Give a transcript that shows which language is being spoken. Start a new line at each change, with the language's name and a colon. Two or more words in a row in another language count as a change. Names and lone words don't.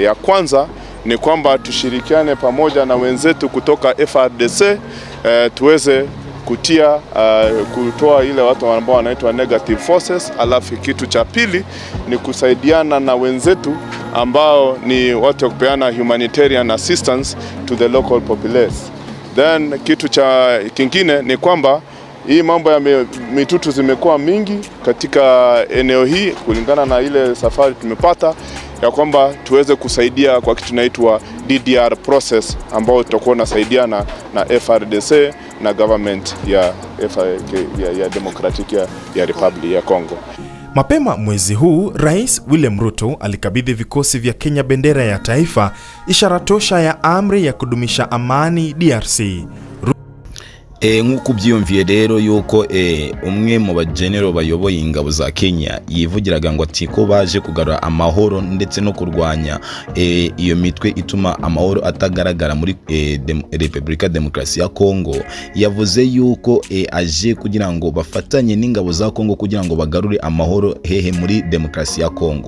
Swahili: Ya kwanza ni kwamba tushirikiane pamoja na wenzetu kutoka FARDC, tuweze kutoa ile watu ambao wanaitwa
English: negative forces.
Swahili: Alafu kitu cha pili ni kusaidiana na wenzetu ambao ni watu wa kupeana
English: humanitarian assistance to the local populace.
Swahili: Then kitu cha kingine ni kwamba hii mambo ya mitutu zimekuwa mingi katika eneo hii, kulingana na ile safari tumepata ya kwamba tuweze kusaidia kwa kitu inaitwa DDR process, ambao tutakuwa nasaidiana na FARDC na government ya Democratic ya Republic ya Congo. Mapema mwezi huu, Rais William Ruto alikabidhi vikosi vya Kenya bendera ya taifa, ishara tosha ya amri ya kudumisha amani DRC.
Kinyarwanda: nk'uko byiyumviye rero yuko umwe mu bagenero bayoboye ingabo za Kenya yivugiraga ngo ati ko baje kugarura amahoro ndetse no kurwanya iyo mitwe ituma amahoro atagaragara muri Repubulika Demokarasi ya Congo, yavuze yuko aje kugira ngo bafatanye n'ingabo za Congo kugira ngo bagarure amahoro hehe muri Demokarasi ya Congo.